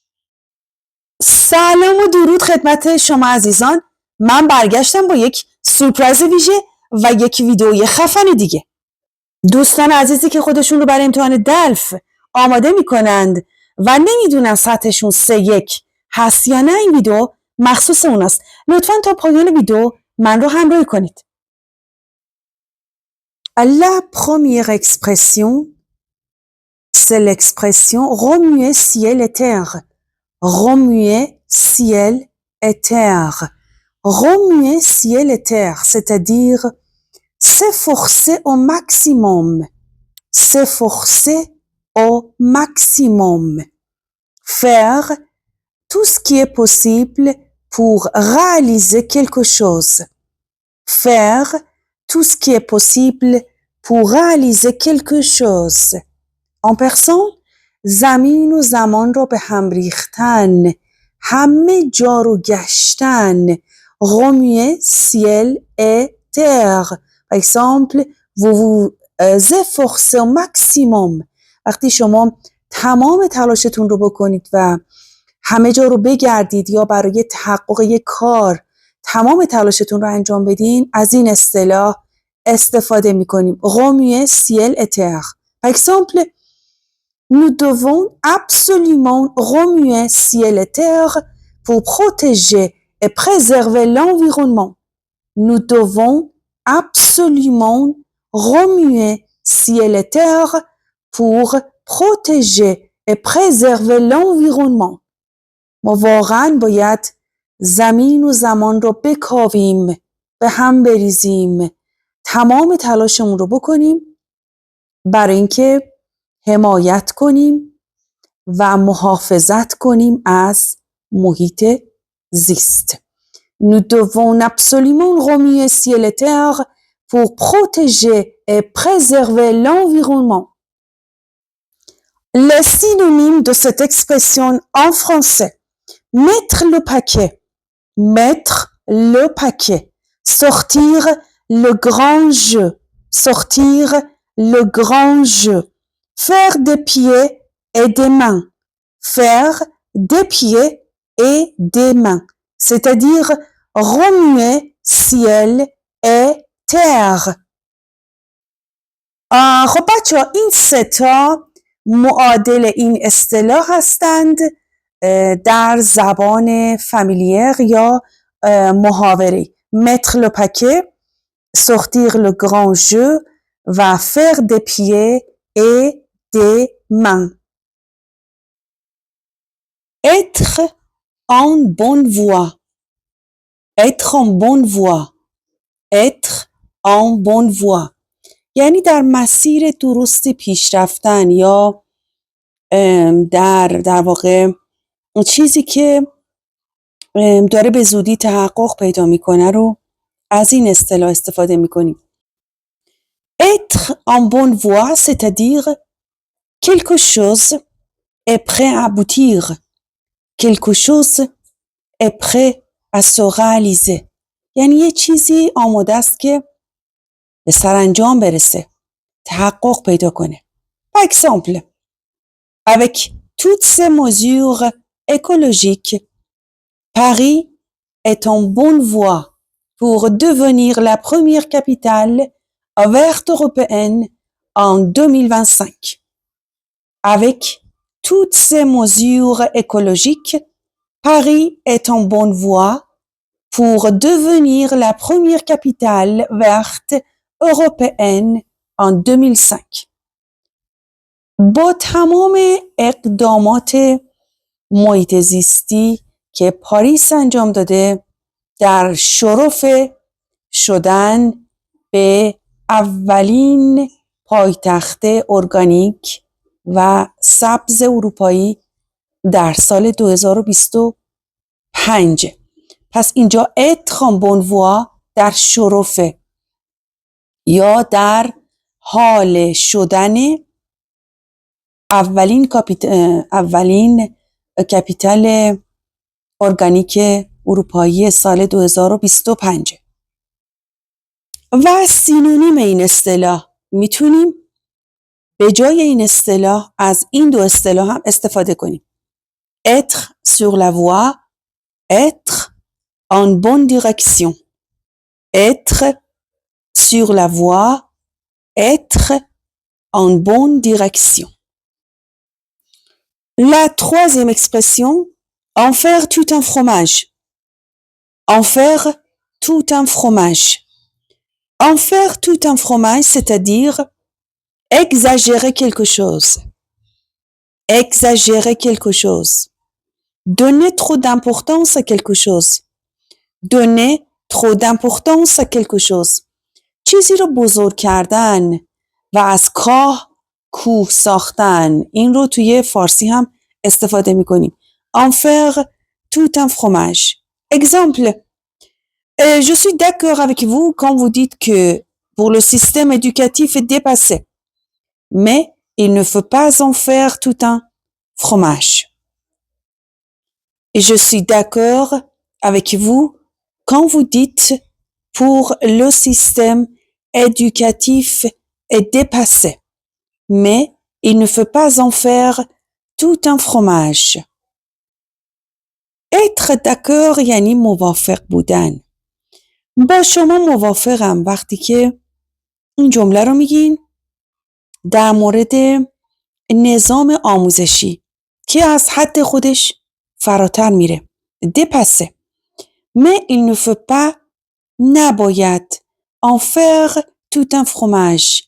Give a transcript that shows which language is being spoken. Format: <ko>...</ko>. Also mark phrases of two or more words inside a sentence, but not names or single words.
<fa>سلام و درود خدمت شما عزیزان، من برگشتم با یک سورپرایز ویژه و یک ویدیوی خفن دیگه. دوستان عزیزی که خودشون رو برای امتحان دلف آماده میکنند و نمیدونن سطحشون C1 هست یا نه، این ویدیو مخصوص اوناست. لطفاً تا پایان ویدیو من رو همراهی کنید.</fa> <fr>La première expression, c'est l'expression remuer ciel et terre. Remuer ciel et terre. Remuer ciel et terre, c'est-à-dire s'efforcer au maximum. S'efforcer au maximum. Faire tout ce qui est possible pour réaliser quelque chose. Faire tout ce qui est possible pour réaliser quelque chose. En persan,</fr> <fa>زمین و زمان رو به هم ریختن، همه جا رو گشتن.</fa> <fr>Remuer ciel et terre. Par exemple, vous vous efforcez au maximum.</fr> <fa>وقتی شما تمام تلاشتون رو بکنید و همه جا رو بگردید یا برای تحقق یک کار تمام تلاشتون رو انجام بدین، از این اصطلاح استفاده می‌کنیم.</fa> <fr>Remuer ciel et terre. Par exemple, nous devons absolument remuer ciel et terre pour protéger et préserver l'environnement. Nous devons absolument remuer ciel et terre pour protéger et préserver l'environnement.</fr> <fa>ما واقعاً باید زمین و زمان رو بکاویم، به هم بریزیم، تمام تلاشمون رو بکنیم برای اینکه حمایت کنیم و محافظت کنیم از محیط زیست.</fa> <fr>Nous devons absolument remuer ciel et terre pour protéger et préserver l'environnement. Les synonymes de cette expression en français: mettre le paquet, mettre le paquet, sortir le grand jeu, sortir le grand jeu, faire des pieds et des mains, faire des pieds et des mains, c'est-à-dire remuer ciel et terre.</fr> <fa>خب بچه‌ها، این سه تا معادل این اصطلاح هستند در زبان فامیلیر یا محاوره.</fa> <fr>mettre le paquet, sortir le grand jeu و faire des pieds et des mains. Être en bonne voie. Être en bonne voie. Être en bonne voie.</fr> <fa>یعنی در مسیر درستی پیش رفتن یا در واقع چیزی که داره به زودی تحقق پیدا میکنه رو از این اصطلاح استفاده میکنیم.</fa> <fr>Être en bonne voie, c'est-à-dire quelque chose est prêt à aboutir. Quelque chose est prêt à se réaliser.</fr> <fa>یعنی یه چیزی آماده است که به سرانجام برسه، تحقق پیدا کنه.</fa> <fr>Par exemple, avec toutes ces mesures écologiques, Paris est en bonne voie pour devenir la première capitale verte européenne en 2025. Avec toutes ces mesures écologiques, Paris est en bonne voie pour devenir la première capitale verte européenne en 2005.</fr> <fa>با تمام اقدامات محیط زیستی که پاریس انجام داده در شرف شدن به اولین پایتخت ارگانیک و سبز اروپایی در سال 2025 5. پس اینجا</fa> <fr>être en bonne voie</fr> <fa>در شرفه یا در حال شدن اولین کپیتال ارگانیک اروپایی سال 2025. و سینونیم این اصطلاح میتونیم به جای این اصطلاح از این دو اصطلاح هم استفاده کنیم.</fa> <fr>être sur la voie, être en bonne direction. être sur la voie, être en bonne direction. La troisième expression, en faire tout un fromage. En faire tout un fromage. En faire tout un fromage, c'est-à-dire exagérer quelque chose. Exagérer quelque chose. Donner trop d'importance à quelque chose. Donner trop d'importance à quelque chose.</fr> <fa>چیزی رو بزرگ کردن و از کاه کوه ساختن. این رو توی فارسی هم استفاده می کنیم.</fa> <fr>En faire tout un fromage. Exemple. Je suis d'accord avec vous quand vous dites que pour le système éducatif est dépassé. Mais il ne faut pas en faire tout un fromage. Et je suis d'accord avec vous quand vous dites pour le système éducatif est dépassé. Mais il ne faut pas en faire tout un fromage. Être d'accord</fr> <fa>یعنی موافق بودن. با شما موافقم وقتی که این جمله رو میگین در مورد نظام آموزشی که از حد خودش فراتر میره. دپسه.</fa> <fr>Mais il ne faut pas نباید en faire tout un fromage.</fr>